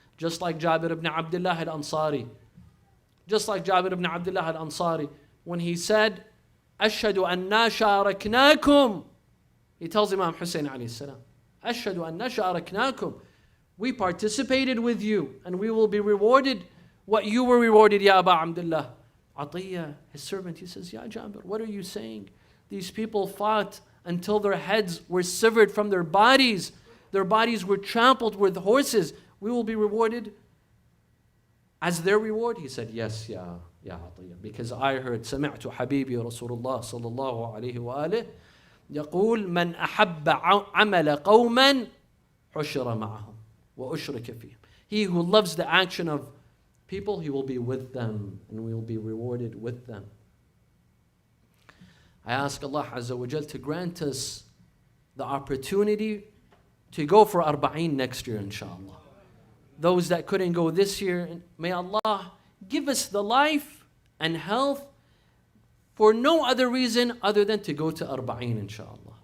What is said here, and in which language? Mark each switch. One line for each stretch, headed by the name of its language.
English: Just like Jabir ibn Abdullah al-Ansari. Just like Jabir ibn Abdullah al-Ansari, when he said,
Arabic: أشهد أننا شاركناكم,
English: he tells Imam Hussein alayhi salam, أشهد أننا شاركناكم, we participated with you and we will be rewarded what you were rewarded, Ya Aba Abdullah. Atiyah, his servant, he says, Ya Jabir, what are you saying? These people fought until their heads were severed from their bodies. Their bodies were trampled with horses. We will be rewarded as their reward? He said, yes, Ya Atiyah. Because I heard,
Arabic: سمعت حبيبي رسول الله صلى الله عليه وآله يقول من أحب عمل قوما حشر معهم وأشرك فيهم.
English: He who loves the action of people, he will be with them and we will be rewarded with them. I ask Allah Azza wa Jal to grant us the opportunity to go for Arba'een next year, inshallah. Those that couldn't go this year, may Allah give us the life and health for no other reason other than to go to Arba'een, inshallah.